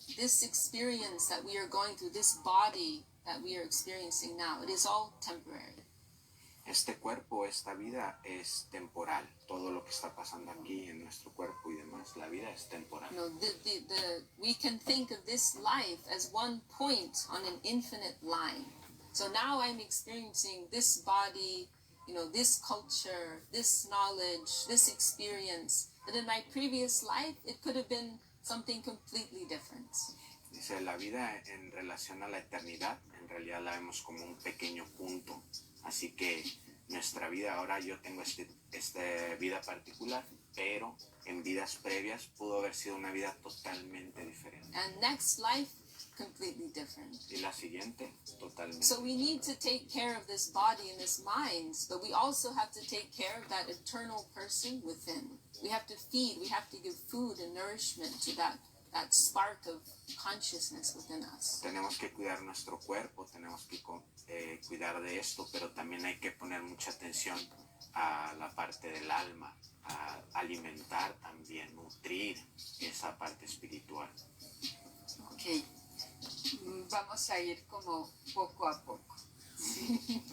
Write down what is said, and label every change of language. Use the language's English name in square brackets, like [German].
[English] This experience that we are going through, this body that we are experiencing now, it is all temporary. [Spanish] Este cuerpo, esta vida es temporal. Todo lo que está pasando aquí en nuestro cuerpo y demás, la vida es temporal. [English] We can think of this life as one point on an infinite line. So now I'm experiencing this body, this culture, this knowledge, this experience. But in my previous life, it could have been something completely different. [Spanish] Dice, la vida en relación a la eternidad, en realidad la vemos como un pequeño punto. Así que nuestra vida, ahora yo tengo esta vida particular, pero en vidas previas pudo haber sido una vida totalmente diferente. [English] And next life, completely different. [Spanish] Y la siguiente, totalmente. [English] So we need to take care of this body and this mind, but we also have to take care of that eternal person within. We have to feed, we have to give food and nourishment to that spark of consciousness within us. [Spanish] Tenemos que cuidar nuestro cuerpo, tenemos que cuidar de esto, pero también hay que poner mucha atención a la parte del alma, a alimentar también, nutrir esa parte espiritual. Ok, vamos a ir como poco a poco. ¿Sí?